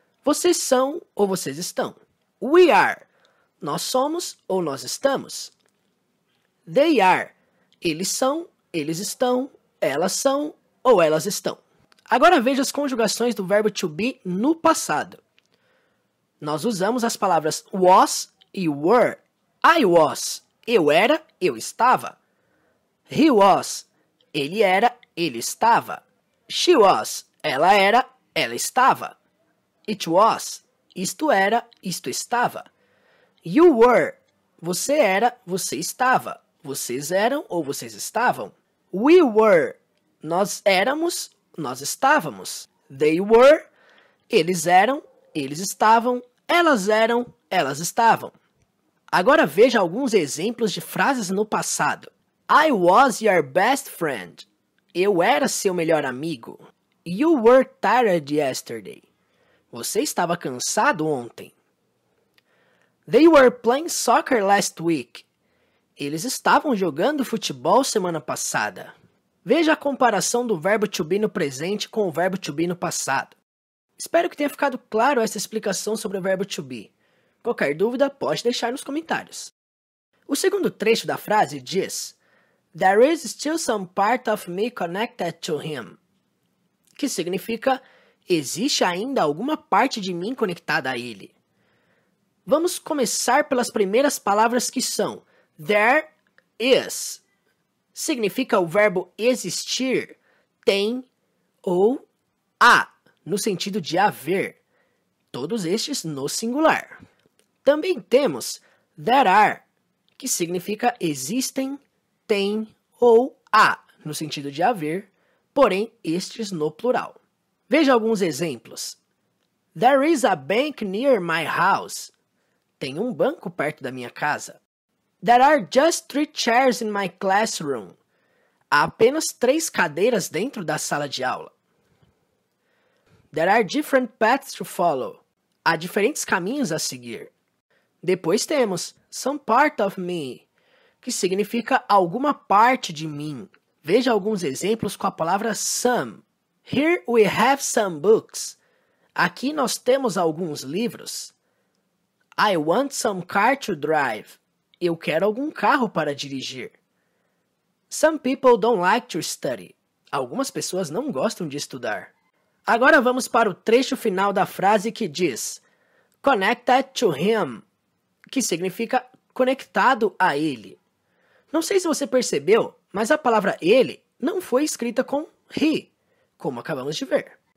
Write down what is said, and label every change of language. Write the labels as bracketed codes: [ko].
[pt] Vocês são ou vocês estão. [en] We are, [pt] nós somos ou nós estamos. [en] They are, [pt] eles são, eles estão, elas são ou elas estão. Agora veja as conjugações do verbo to be no passado. Nós usamos as palavras was e were. [en] I was, [pt] eu era, eu estava. [en] He was, [pt] ele era, ele estava. [en] She was, [pt] ela era, ela estava. [en] It was, [pt] isto era, isto estava. [en] You were, [pt] você era, você estava. Vocês eram ou vocês estavam. [en] We were, [pt] nós éramos, nós estávamos. [en] They were, [pt] eles eram, eles estavam. Elas eram, elas estavam. Agora veja alguns exemplos de frases no passado. [en] I was your best friend. [pt] Eu era seu melhor amigo. [en] You were tired yesterday. [pt] Você estava cansado ontem. [en] They were playing soccer last week. [pt] Eles estavam jogando futebol semana passada. Veja a comparação do verbo to be no presente com o verbo to be no passado. Espero que tenha ficado claro essa explicação sobre o verbo to be. Qualquer dúvida, pode deixar nos comentários. O segundo trecho da frase diz: [en] There is still some part of me connected to him. [pt] Que significa, existe ainda alguma parte de mim conectada a ele. Vamos começar pelas primeiras palavras que são there is. Significa o verbo existir, tem ou há, no sentido de haver. Todos estes no singular. Também temos there are, que significa existem, tem ou há, no sentido de haver, porém estes no plural. Veja alguns exemplos. [en] There is a bank near my house. [pt] Tem um banco perto da minha casa. [en] There are just 3 chairs in my classroom. [pt] Há apenas 3 cadeiras dentro da sala de aula. [en] There are different paths to follow. [pt] Há diferentes caminhos a seguir. Depois temos some part of me, que significa alguma parte de mim. Veja alguns exemplos com a palavra some. [en] Here we have some books. [pt] Aqui nós temos alguns livros. [en] I want some car to drive. [pt] Eu quero algum carro para dirigir. [en] Some people don't like to study. [pt] Algumas pessoas não gostam de estudar. Agora vamos para o trecho final da frase que diz connected to him, que significa conectado a ele. Não sei se você percebeu, mas a palavra ele não foi escrita com he, como acabamos de ver.